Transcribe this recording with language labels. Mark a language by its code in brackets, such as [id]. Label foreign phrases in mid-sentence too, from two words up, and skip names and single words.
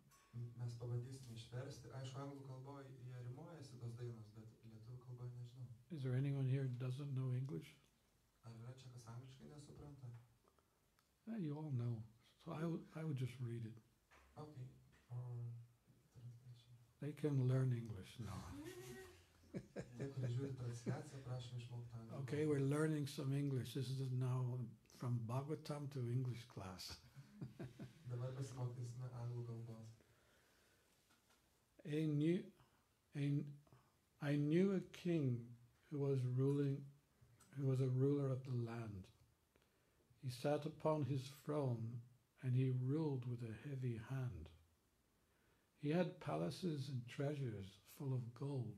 [lt] Mes pabandysime išversti. Aišku, anglų kalboje jie rimuojasi tos dainos, bet lietuvių kalboje nežinau. [en] Is there anyone here who doesn't know English? [lt] Ar yra čia kas angliškai nesupranta? [en] You all know. So I would just read it. Okay. Translation. They can learn English now. [lt] Tie, kurie žiūri transliaciją, prašom išmokti anglų. [en] Okay, we're learning some English. This is now from Bhagavatam to English class. [lt] Dabar pasimokysime anglų kalbos. [en] I knew a king who was a ruler of the land. He sat upon his throne and he ruled with a heavy hand. He had palaces and treasures full of gold.